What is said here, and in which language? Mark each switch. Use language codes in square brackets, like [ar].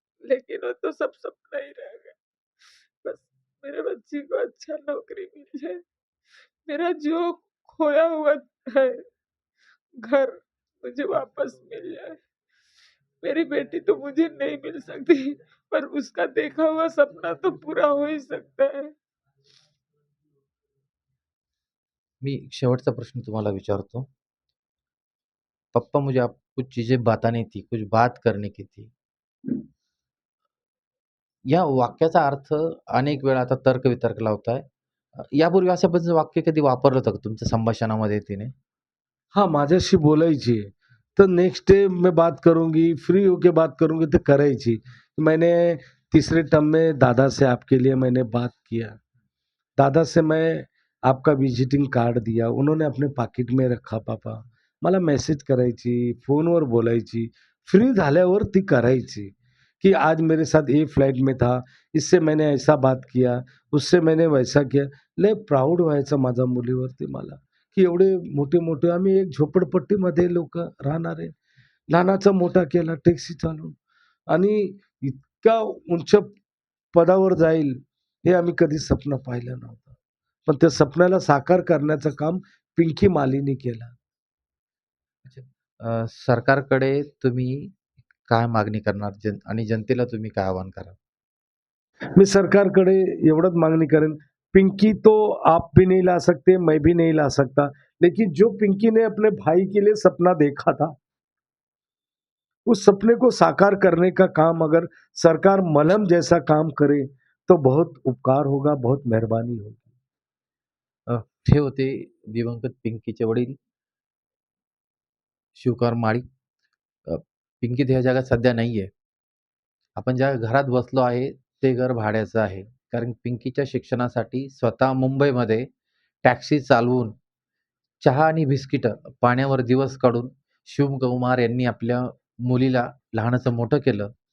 [hi] लेकिन वो तो सब सपना ही रह गया। बस मेरे बच्ची को अच्छा नौकरी मिल जाए, मेरा जो खोया हुआ है घर मुझे वापस मिल जाए। मेरी बेटी तो मुझे नहीं मिल सकती, पर उसका देखा हुआ सपना तो पूरा हो ही सकता है। [mr] मी शेवटचा प्रश्न तुम्हाला विचारतो. [hi] पप्पा मुझे आप कुछ चीज़ें बतानी थी, कुछ बात करने की थी. [mr] या वाक्याचा अर्थ अनेक वेळा आता तर्क-वितर्क लावताय. यापूर्वी अशा पद्धतीचं वाक्य कधी वापरलं होतं का तुमच्या संभाषणामध्ये तिने? [hi] हाँ, [mr] माझ्याशी बोलायची. [hi] तर नेक्स्ट डे मैं बात करूँगी, फ्री होके बात करूँगी तो करायची. मैंने तीसरे टर्म में दादा से आपके लिए मैंने बात किया. दादा से मैं आपका विजिटिंग कार्ड दिया. उन्होंने अपने पाकिट में रखा पापा. [mr] मला मेसेज करायची, फोनवर बोलायची. फ्री झाल्यावर ती करायची, की [hi] आज मेरे साथ ये फ्लाइट में था, इससे मैंने ऐसा बात किया, उससे मैंने वैसा किया. [mr] लय प्राउड व्हायचं माझ्या मुलीवरती मला, की एवढे मोठे-मोठे आम्ही एक झोपडपट्टीमध्ये लोकं राहणारे. लहानाचा मोठा केला टॅक्सी चालवून आणि इतका उंच पदावर जाईल हे आम्ही कधी स्वप्न पाहिलं नव्हतं. पण त्या स्वप्नाला साकार करण्याचं काम पिंकी मालीनी केलं. सरकारकडे तुम्ही काय मागणी करणार आणि जनतेला तुम्ही काय आवाहन कराल? मी सरकारकडे एवढंच मागणी करेन, [hi] पिंकी तो आप भी नहीं ला सकते, मैं भी नहीं ला सकता, लेकिन जो पिंकी ने अपने भाई के लिए सपना देखा था, उस सपने को साकार करने का काम अगर सरकार मलहम जैसा काम करे, तो बहुत उपकार होगा, बहुत मेहरबानी होगी. [mr] अ, हे होते दिवंगत पिंकीचे वडील शिवकुमार माळी. पिंकी तर ह्या जगात सध्या नाहीये. आपण ज्या घरात बसलो आहे, ते घर भाड्याचं आहे. कारण पिंकीच्या शिक्षणासाठी स्वतः मुंबईमध्ये टॅक्सी चालवून चहा आणि बिस्किटं पाण्यावर दिवस काढून शिवकुमार यांनी आपल्या मुलीला लहानाचं मोठं केलं.